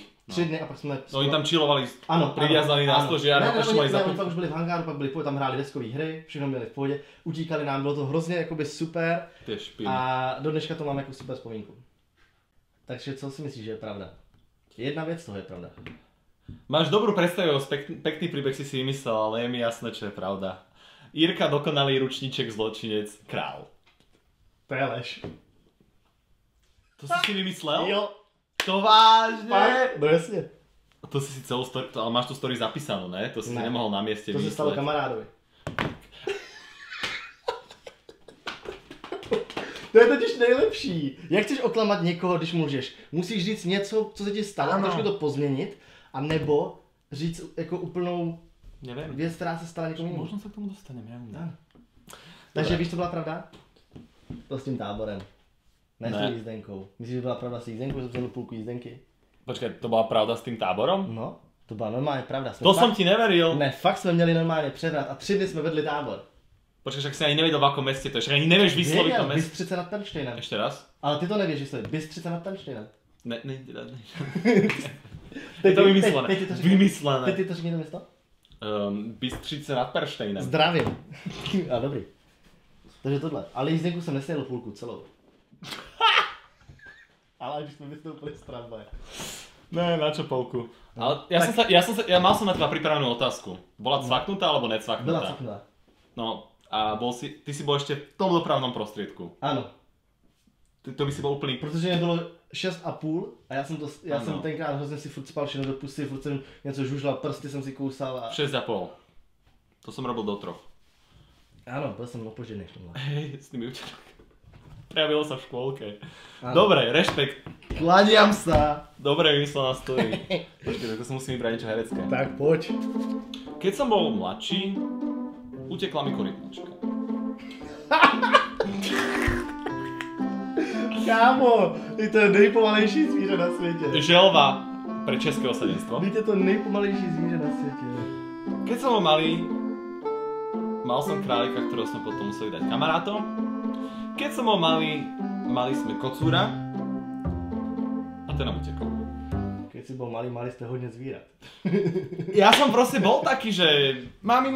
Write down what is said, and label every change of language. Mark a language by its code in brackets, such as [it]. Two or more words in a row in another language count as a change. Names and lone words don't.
[cs] 3 dny a pak jsme... [sk] No oni tam chillovali, priviazaní na stožiar, [cs] ne, oni pak už byli v hangáru, pak byli tam hráli deskové hry, všechno měli v pohodě, utíkali nám, bylo to hrozně jakoby super a do dneška to mám jako super vzpomínku. Takže co si myslíš, že je pravda? Jedna věc toho je pravda. [sk] Máš dobrú predstavu, pekný príbeh si vymyslel, ale je mi jasné, čo je pravda. [cs] Jirka, dokonalý ručníček, zločinec, král. To je lež. [sk] To si vymyslel? [cs] Jo. [sk] To vážne? No jasne. To si celú story, ale máš tú story zapísanú, ne? To si nemohol na mieste vymysleť. [cs] To se stalo kamarádovi. To je totiž nejlepší. Jak chceš oklamat někoho, když můžeš? Musíš říct něco, co se ti stalo, trošku to pozměnit, a nebo říct jako úplnou věc, která se stala někomu jinému. [sk] Možno se k tomu dostaneme, ja neviem. [cs] Takže víš, co byla pravda? To s tím táborem. Ne s jízdenkou. Myslíš, že byla pravda s jízdenkou, že jsem půlku jízdenky? Počkej, to byla pravda s tím táborom? No, to byla normálně pravda. To jsem ti neveril. Ne, fakt jsme měli normálně převrat a 3 dny jsme vedli tábor. Počkej, však si ani nevěděl, [sk] v akom meste to je, však ani nevieš vysloviť to mesto. [cs] Bystřice nad Pernštejnem. [sk] Ešte raz? Ale ty to nevieš vysloviť, Bystřice nad Pernštejnem. Ne. Je to vymyslené. Vymyslené. [cs] Teď to řekni to město? Bystřice nad Pernštejnem. Zdravím. A dobrý. Takže tohle. Ale jízdenku jsem nesněl půlku celou. Ale už jsme vystoupili z tramvaje. [sk] Ne, na čo polku. Ale ja mal som na teba pripravenú otázku. Bola cvaknutá alebo necvaknutá? [cs] Byla cvaknutá. [sk] No a ty si bol ešte v tom dopravnom prostriedku. Áno. To by si bol úplný... [cs] Protože mě bylo 6,5 a já jsem tenkrát hrozně si furt spal všechno do pusy, furt jsem něco žužlal, prsty jsem si kousal a... [sk] 6,5. To som robil do 3. Áno, byl som opoždený v tomhle. Hej, s tými učiteľmi. Prejavilo sa v škôlke. Áno. Dobre, rešpekt. Klaniam sa. Dobre vymyslená story. Počkej, tak to si musím vybrať niečo herecké. Tak poď. Keď som bol mladší, utekla mi korytnačka. [cs] Kámo, je to nejpomalejší zvíře na světě. [sk] Želva pre české osadenstvo. [cs] Je to nejpomalejší zvíře na světě. [sk] Keď som bol malý, mal som králika, ktorého sme potom museli dať kamarátom. Keď som bol malý, mali sme kocúra a ten nám utekol. Keď si bol malý, mali ste hodne zvírat. Ja som proste bol taký, že mami.